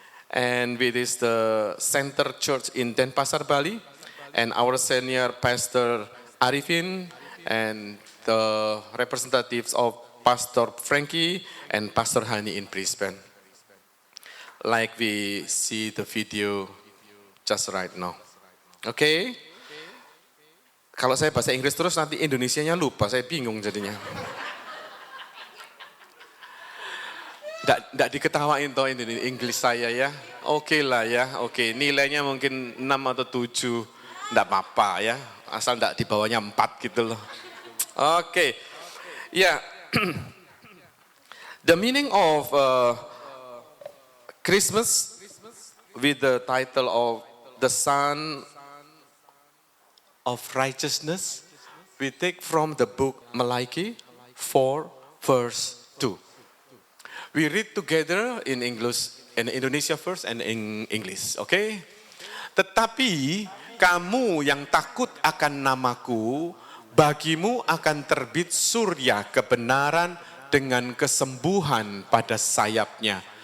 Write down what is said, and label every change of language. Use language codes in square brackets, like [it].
[en] And it is the center church in Denpasar, Bali, and our senior pastor Arifin, and the representatives of Pastor Frankie and Pastor Hani in Brisbane. Like we see the video just right now. Okay? [id] Kalau saya bahasa Inggris terus nanti Indonesianya lupa, saya bingung jadinya. Nggak diketawain toh ini Inggris saya ya. Oke lah ya, oke. Nilainya mungkin 6 atau 7, nggak apa-apa ya. Asal nggak di bawahnya 4 gitu loh. Oke, ya. [en] The meaning of Christmas with the title of the Son of Righteousness, we take from the book Malachi 4 verse 2. We read together in English, in Indonesia first and in English, okay? [id] Tetapi kamu yang takut akan namaku, bagimu akan terbit surya kebenaran dengan kesembuhan pada sayapnya.